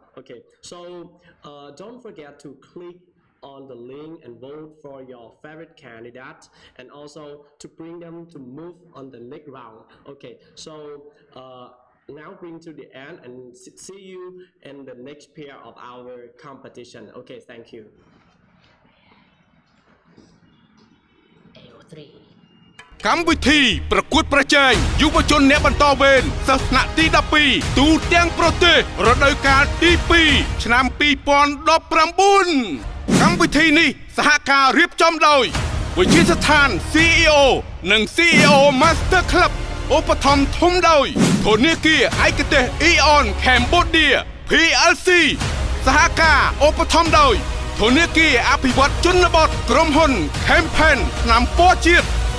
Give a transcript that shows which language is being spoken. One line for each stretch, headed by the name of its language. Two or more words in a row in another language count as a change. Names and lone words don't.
English: Okay, so don't forget to click on the link and vote for your favorite candidate, and also to bring them to move on the next round. Okay, so now bring to the end, and see you in the next pair of our competition. Okay, thank you. AO3
Khmer: កម្មវិធីប្រកួតប្រជែងយុវជនអ្នកបន្តវេនសិស្សថ្នាក់ទី12 ទូទាំងប្រទេសរដូវកាលទី2ឆ្នាំ2019កម្មវិធីនេះសហការរៀបចំដោយវិទ្យាស្ថាន CEO និង CEO Master Club ឧបត្ថម្ភធំដោយធនាគារឯកទេស Eon Cambodia PLC សហការឧបត្ថម្ភដោយធនាគារអភិវឌ្ឍជនបទក្រុមហ៊ុន Campaign ឆ្នាំពណ៌ជាតិ